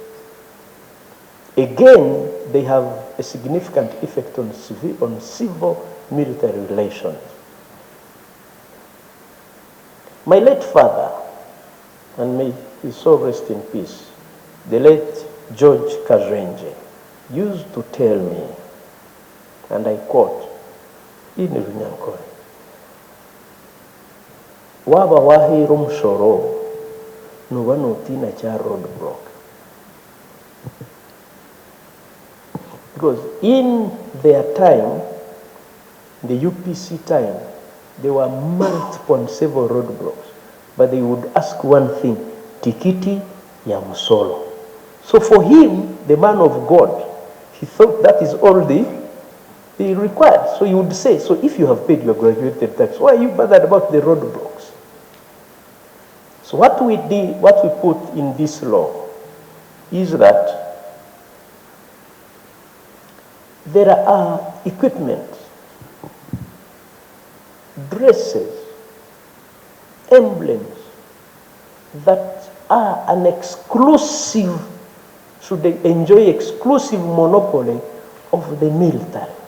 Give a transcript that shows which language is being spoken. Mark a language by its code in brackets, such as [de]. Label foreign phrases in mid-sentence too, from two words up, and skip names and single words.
[en] Again, they have a significant effect on civil-military relations. My late father, and may his soul rest in peace, the late George KAJWENGYE, used to tell me, and I quote, in Runyankore, [nyn] waba wahira omusoro noba notina kya roadblock. [en] Because in their time, the UPC time, there were multiple and several roadblocks, but they would ask one thing, [nyn] tikiti ya musolo. [en] So for him, the man of God, he thought that is all they required. So he would say, so if you have paid your graduated tax, why are you bothered about the roadblocks? So what we put in this law is that there are equipment, dresses, emblems that are an exclusive, should they enjoy exclusive monopoly of the military.